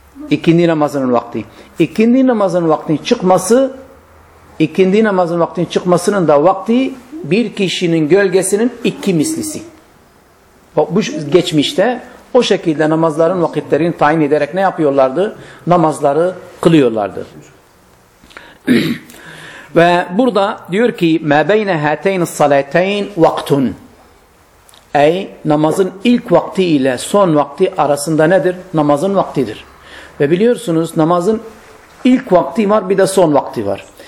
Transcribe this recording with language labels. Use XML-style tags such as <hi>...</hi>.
<tr>İkindi namazının vakti. İkindi namazının vaktinin çıkması, ikindi namazının vaktinin çıkmasının da vakti bir kişinin gölgesinin iki mislisi. Bu geçmişte o şekilde namazların vakitlerini tayin ederek ne yapıyorlardı? Namazları kılıyorlardı. Ve burada diyor ki</tr> <ar>مَا بَيْنَ هَتَيْنِ الصَّلَيْتَيْنِ وَقْتٌ.</ar> <tr>Ey namazın ilk vakti ile son vakti arasında nedir? Namazın vaktidir. Ve biliyorsunuz namazın ilk vakti var bir de son vakti var.</tr>